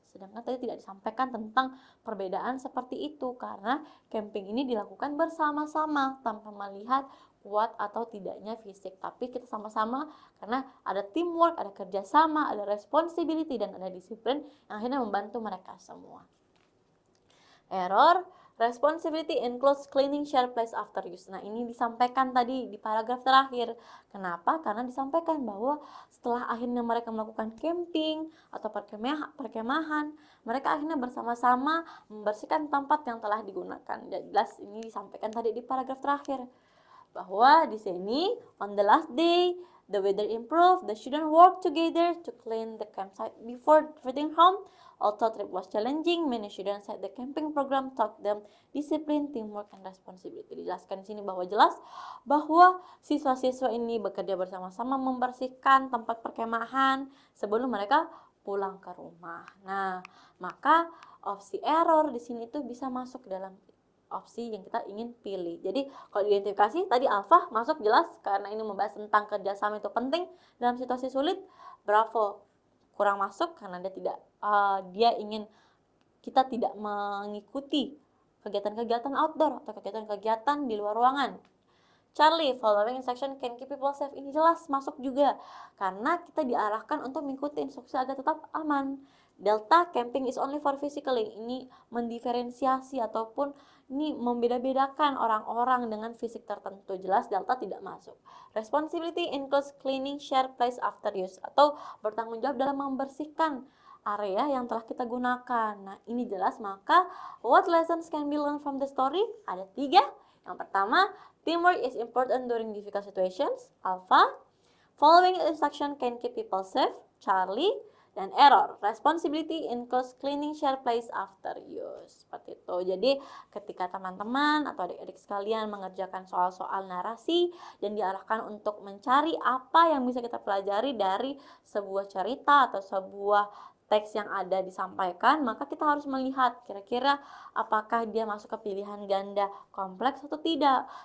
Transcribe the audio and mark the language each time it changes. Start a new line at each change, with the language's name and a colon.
Indonesian: Sedangkan tadi tidak disampaikan tentang perbedaan seperti itu, karena camping ini dilakukan bersama-sama tanpa melihat kuat atau tidaknya fisik, tapi kita sama-sama karena ada
English: teamwork,
Indonesian: ada kerjasama, ada
English: responsibility,
Indonesian: dan ada disiplin yang akhirnya membantu mereka semua.
English: Error, responsibility includes cleaning share place after use.
Indonesian: Nah, ini disampaikan tadi di paragraf terakhir. Kenapa? Karena disampaikan bahwa setelah akhirnya mereka melakukan camping atau perkemahan, mereka akhirnya bersama-sama membersihkan tempat yang telah digunakan. Jelas ini disampaikan tadi di paragraf terakhir, bahwa di sini
English: on the last day the weather improved, the student worked together to clean the campsite before returning home. Although trip was challenging, many students said the camping program taught them discipline, teamwork, and responsibility.
Indonesian: Dijelaskan di sini bahwa jelas bahwa siswa-siswa ini bekerja bersama-sama membersihkan tempat perkemahan sebelum mereka pulang ke rumah. Nah, maka opsi error di sini itu bisa masuk dalam opsi yang kita ingin pilih. Jadi kalau diidentifikasi tadi alfa masuk jelas karena ini membahas tentang kerjasama itu penting dalam situasi sulit. Bravo kurang masuk karena dia ingin kita tidak mengikuti kegiatan-kegiatan outdoor atau kegiatan-kegiatan di luar ruangan.
English: Charlie, following instruction can keep people safe.
Indonesian: Ini jelas masuk juga karena kita diarahkan untuk mengikuti instruksi agar tetap aman.
English: Delta, camping is only for physically.
Indonesian: Ini mendiferensiasi ataupun ini membeda-bedakan orang-orang dengan fisik tertentu. Jelas delta tidak masuk.
English: Responsibility includes cleaning share place after use,
Indonesian: atau bertanggung jawab dalam membersihkan area yang telah kita gunakan. Nah, ini jelas. Maka
English: what lessons can be learned from the story?
Indonesian: Ada 3.
English: Yang pertama, teamwork is important during difficult situations, alpha. Following instruction can keep people safe, Charlie.
Indonesian: Dan
English: error, responsibility includes cleaning share place after use.
Indonesian: Seperti itu. Jadi ketika teman-teman atau adik-adik sekalian mengerjakan soal-soal narasi dan diarahkan untuk mencari apa yang bisa kita pelajari dari sebuah cerita atau sebuah teks yang ada disampaikan, maka kita harus melihat kira-kira apakah dia masuk ke pilihan ganda kompleks atau tidak.